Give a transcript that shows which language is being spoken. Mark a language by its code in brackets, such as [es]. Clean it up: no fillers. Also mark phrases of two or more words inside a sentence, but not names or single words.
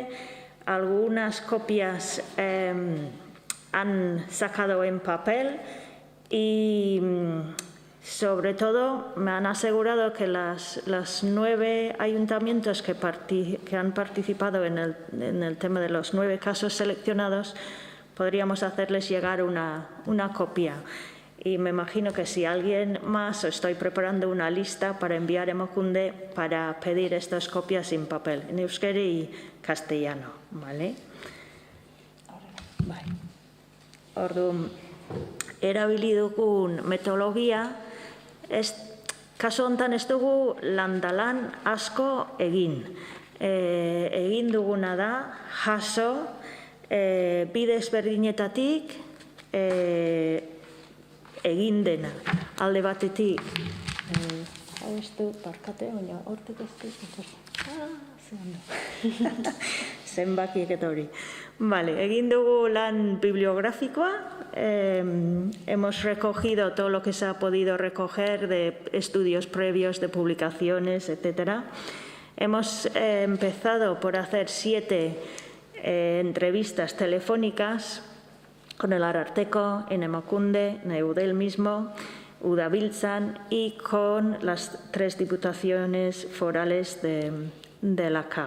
[es] Algunas copias han sacado en papel y sobre todo me han asegurado que las 9 ayuntamientos que han participado en el tema de los 9 casos seleccionados, podríamos hacerles llegar una copia. Y me imagino que si alguien más, estoy preparando una lista para enviar a Emakunde para pedir estas copias en papel, en euskera y castellano, ¿vale? [eu] Bai. Orduan, erabili dugun metodologia, kasu honetan ez dugu landalan asko egin. Egin duguna da, jaso, bide ezberdinetatik egin dena. Alde batetik, hau ez du, barkate, baina hortik ez du, zenbakiek eta hori. Vale, egin dugu lan bibliográficoa, [es] hemos recogido todo lo que se ha podido recoger de estudios previos, de publicaciones, etc. Hemos empezado por hacer 7 entrevistas telefónicas con el Ararteko, en Emakunde, en Eudel mismo, Udabiltzan y con las 3 diputaciones forales de la CAF.